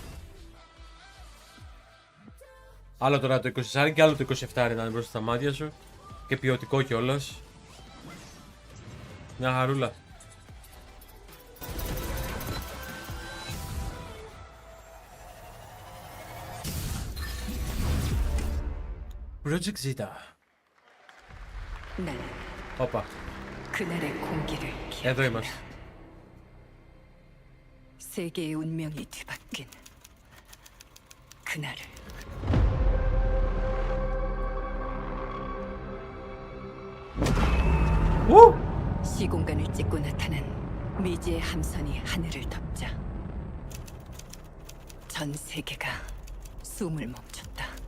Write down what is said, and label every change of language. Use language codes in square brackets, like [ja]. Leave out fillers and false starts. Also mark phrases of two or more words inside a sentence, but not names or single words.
[el] Άλλο τώρα το 24 και άλλο το 27 να είναι μπροστά στα μάτια σου. Και ποιοτικό κιόλας. Μια χαρούλα. Project Zeta. [ko] 난 [el] Όπα. [ko] 그날의 공기를 [el] Εδώ είμαστε. [ko] 세계의 운명이 뒤바뀐 그날을. 시공간을 찍고 나타난 미지의 함선이 하늘을 덮자 전 세계가 숨을 멈췄다.